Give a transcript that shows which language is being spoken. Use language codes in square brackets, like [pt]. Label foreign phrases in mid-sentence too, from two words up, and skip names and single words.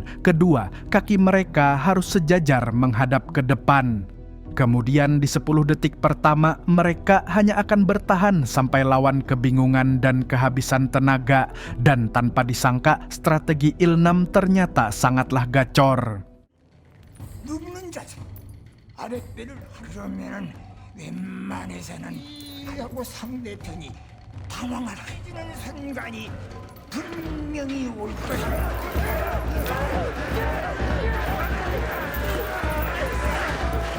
[id] Kedua, kaki mereka harus sejajar menghadap ke depan. Kemudian di 10 detik pertama, mereka hanya akan bertahan sampai lawan kebingungan dan kehabisan tenaga. Dan tanpa disangka, strategi Ilnam ternyata sangatlah gacor. [ko] 아랫배를 하려면은 웬만해서는 하고 상대편이 당황을 해주는 순간이 분명히 올 것이다.